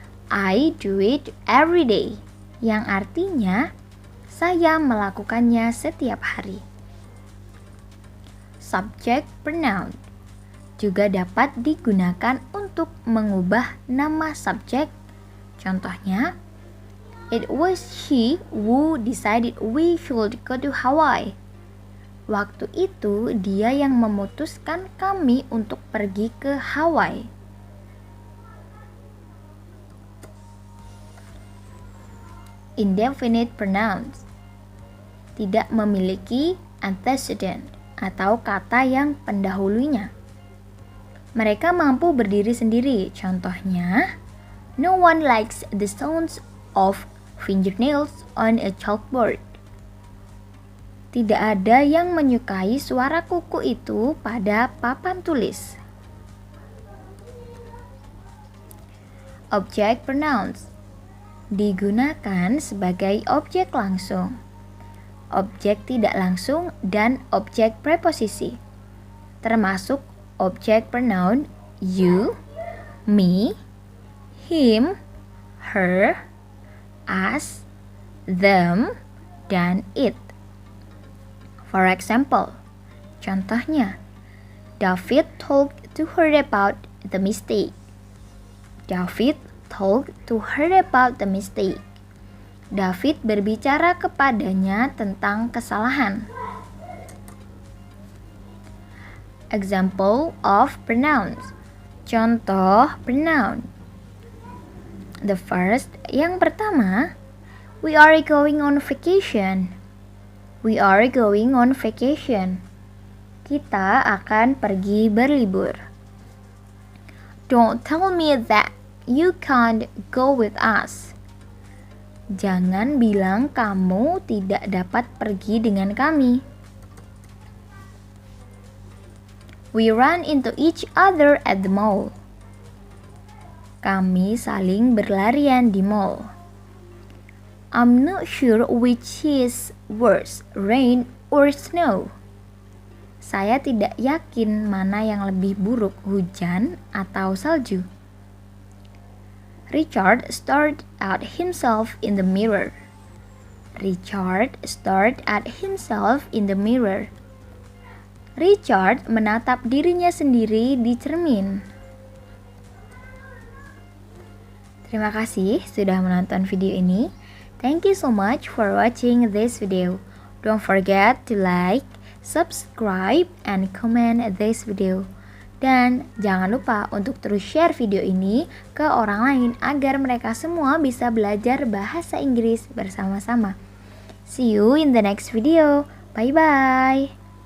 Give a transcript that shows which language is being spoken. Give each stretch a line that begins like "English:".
English: I do it every day,
Indonesian: yang artinya saya melakukannya setiap hari. Subject pronoun juga dapat digunakan untuk mengubah nama subjek. Contohnya,
English: it was she who decided we should go to Hawaii.
Indonesian: Waktu itu dia yang memutuskan kami untuk pergi ke Hawaii. Indefinite pronouns tidak memiliki antecedent atau kata yang pendahulunya. Mereka mampu berdiri sendiri. Contohnya,
English: no one likes the sounds of fingernails on a chalkboard.
Indonesian: Tidak ada yang menyukai suara kuku itu pada papan tulis. Object pronouns digunakan sebagai objek langsung, objek tidak langsung, dan objek preposisi, termasuk objek pronoun you, me, him, her, us, them, dan it.
English: For example,
Indonesian: contohnya,
English: David told to her about the mistake. David told to her about the mistake.
Indonesian: David berbicara kepadanya tentang kesalahan.
English: Example of pronouns.
Indonesian: Contoh pronoun.
English: The first,
Indonesian: yang pertama,
English: we are going on vacation. We are going on vacation.
Indonesian: Kita akan pergi berlibur.
English: Don't tell me that you can't go with us.
Indonesian: Jangan bilang kamu tidak dapat pergi dengan kami.
English: We run into each other at the mall.
Indonesian: Kami saling berlarian di mall.
English: I'm not sure which is worse, rain or snow.
Indonesian: Saya tidak yakin mana yang lebih buruk, hujan atau salju.
English: Richard stared at himself in the mirror. Richard stared at himself in the mirror.
Indonesian: Richard menatap dirinya sendiri di cermin. Terima kasih sudah menonton video ini.
English: Thank you so much for watching this video. Don't forget to like, subscribe, and comment this video.
Indonesian: Dan jangan lupa untuk terus share video ini ke orang lain agar mereka semua bisa belajar bahasa Inggris bersama-sama.
English: See you in the next video. Bye-bye.